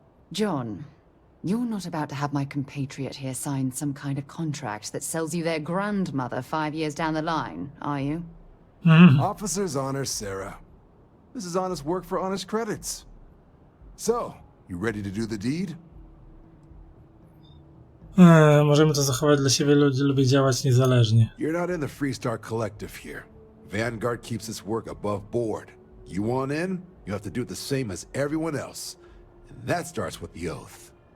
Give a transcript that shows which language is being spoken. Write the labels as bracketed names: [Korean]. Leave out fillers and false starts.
[English] John, you're not about to have my compatriot here sign some kind of contract that sells you their grandmother 5 years down the line, are you? Officer's honor, Sarah. This is honest work for honest credits. So, you ready to do the deed? [Polish] Możemy to zachować dla siebie, ludzie lubią działać niezależnie. [English] You're not in the Freestar Collective here. Vanguard keeps its work above board. You want in, you have to do it the same as everyone else. And that starts with the oath.